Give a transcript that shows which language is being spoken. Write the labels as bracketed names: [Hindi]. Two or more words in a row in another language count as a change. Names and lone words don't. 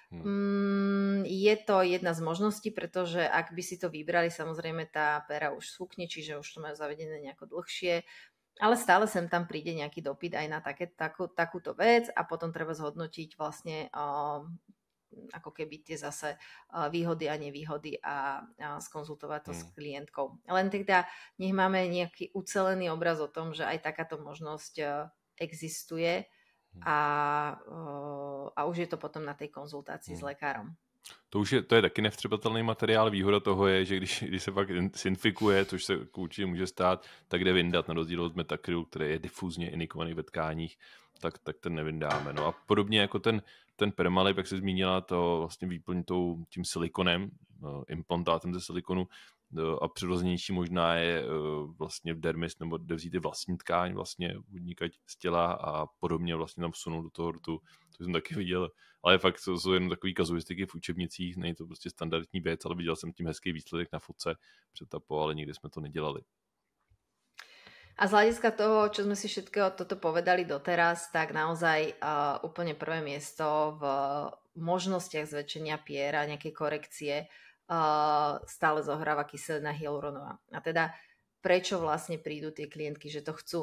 [Slovak] Je to jedna z možností, pretože ak by si to vybrali, samozrejme tá pera už sfúkne, čiže už to majú zavedené nejako dlhšie, ale stále sem tam príde nejaký dopyt aj na takúto vec a potom treba zhodnotiť vlastne ako keby tie zase výhody a nevýhody a skonzultovať to s klientkou. Len teda nech máme nejaký ucelený obraz o tom, že aj takáto možnosť existuje a už je to potom na tej konzultácii s lekárom. [Czech] To je taky nevstřebatelný materiál. Výhoda toho je, že když se pak infikuje, což se určitě může stát, tak jde vyndat na rozdíl od metakrylu, který je difuzně inikovaný ve tkáních, tak ten nevyndáme. No a podobně jako ten Permalip, jak se zmínila, to vlastně výplň tím silikonem, implantátem ze silikonu a přirozenější možná je vlastně v dermis, nebo kde vzít vlastní tkáň, vlastně unikať z těla a podobně vlastně tam vsunout do toho rtu. To jsem taky viděl, ale fakt jsou jenom takový kazuistiky v učebnicích, není to prostě standardní věc, ale viděl jsem tím hezký výsledek na fotce před tapou, ale nikdy jsme to nedělali. [Slovak] A z hľadiska toho, čo sme si všetkého toto povedali doteraz, tak naozaj úplne prvé miesto v možnostiach zväčšenia piera, nejakej korekcie, stále zohráva kyselina hyaluronová. A teda prečo vlastne prídu tie klientky, že to chcú?